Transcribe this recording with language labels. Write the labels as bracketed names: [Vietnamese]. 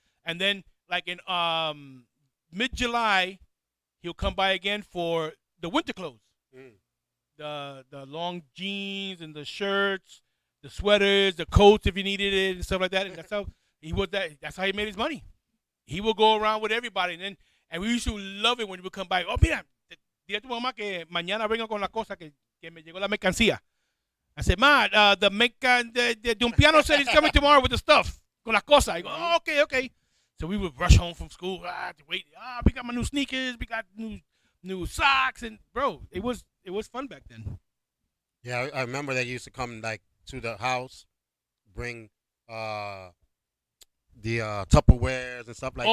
[English] And then, like in mid-July, he'll come by again for the winter clothes. Mm. The long jeans and the shirts, the sweaters, the coats if you needed it and stuff like that. And that's how that's how he made his money. He would go around with everybody, and we used to love it when he would come by. [Spanish] Oh, mira, dile a tu mamá que mañana vengo con la cosa que me llegó la mercancía. [English] I said, Ma, the Don Piano said he's coming tomorrow with the stuff, [Spanish] con las cosas. [English] I go, oh, okay. So we would rush home from school. Wait, we got my new sneakers, we got new socks, and bro, it was fun back then. Yeah, I remember they used to come like to the house, bring the Tupperwares and stuff like that.